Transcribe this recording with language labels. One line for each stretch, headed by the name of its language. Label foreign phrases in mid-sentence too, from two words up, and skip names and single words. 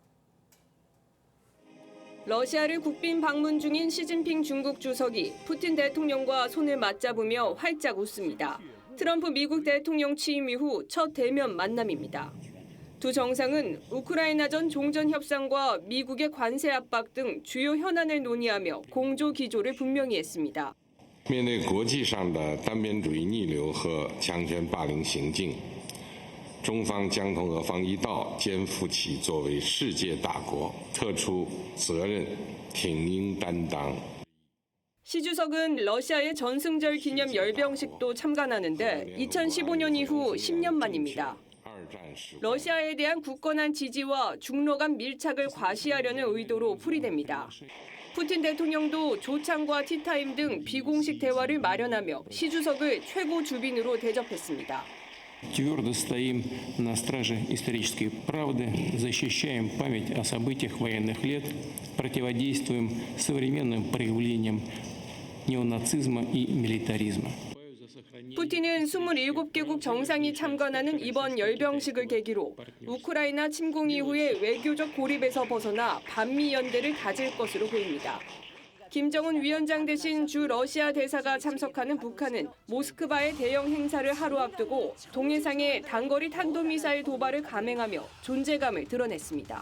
Korean: 러시아를 국빈 방문 중인 시진핑 중국 주석이 푸틴 대통령과 손을 맞잡으며 활짝 웃습니다. 트럼프 미국 대통령 취임 이후 첫 대면 만남입니다. 두 정상은 우크라이나전 종전 협상과 미국의 관세 압박 등 주요 현안을 논의하며 공조 기조를 분명히 했습니다.
Chinese: 面对国际上的单边主义逆流和强权霸凌行径，中方将同俄方一道，肩负起作为世界大国特殊责任，挺膺担当。
Korean: 시 주석은 러시아의 전승절 기념 열병식도 참관하는데 2015년 이후 10년 만입니다. 러시아에 대한 굳건한 지지와 중러 간 밀착을 과시하려는 의도로 풀이됩니다. 푸틴 대통령도 조창과 티타임 등 비공식 대화를 마련하며 시 주석을 최고 주빈으로 대접했습니다.
Russian: Твердо стоим на страже исторической правды, защищаем память о событиях военных лет, противодействуем современным проявлениям неонацизма и милитаризма.
Korean: 푸틴은 27개국 정상이 참관하는 이번 열병식을 계기로 우크라이나 침공 이후의 외교적 고립에서 벗어나 반미 연대를 다질 것으로 보입니다. 김정은 위원장 대신 주 러시아 대사가 참석하는 북한은 모스크바의 대형 행사를 하루 앞두고 동해상의 단거리 탄도미사일 도발을 감행하며 존재감을 드러냈습니다.